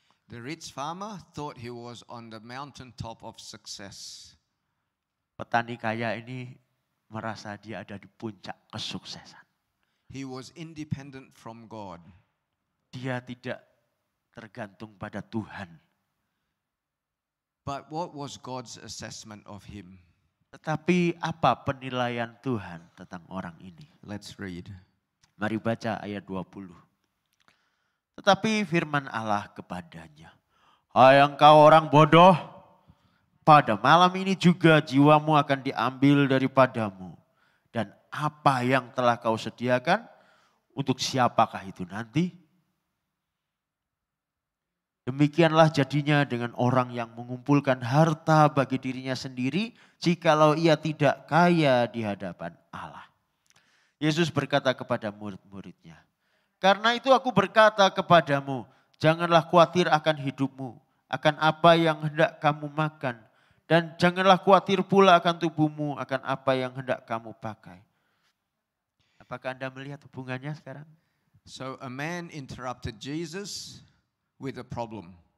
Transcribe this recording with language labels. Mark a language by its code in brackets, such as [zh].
[en] The rich farmer thought he was on the mountaintop of success. [id] Petani kaya ini merasa dia ada di puncak kesuksesan. [en] He was independent from God. [id] Dia tidak tergantung pada Tuhan. [en] But what was God's assessment of him? [id] Tetapi apa penilaian Tuhan tentang orang ini? [en] Let's read. [id] Mari baca ayat 20. Tetapi firman Allah kepadanya, hai engkau orang bodoh, pada malam ini juga jiwamu akan diambil daripadamu. Dan apa yang telah kau sediakan, untuk siapakah itu nanti? Demikianlah jadinya dengan orang yang mengumpulkan harta bagi dirinya sendiri, jikalau ia tidak kaya di hadapan Allah. Yesus berkata kepada murid-muridnya, karena itu aku berkata kepadamu, janganlah khawatir akan hidupmu, akan apa yang hendak kamu makan. Dan janganlah khawatir pula akan tubuhmu, akan apa yang hendak kamu pakai. Apakah Anda melihat hubungannya sekarang? [en] So a man interrupted Jesus with a problem.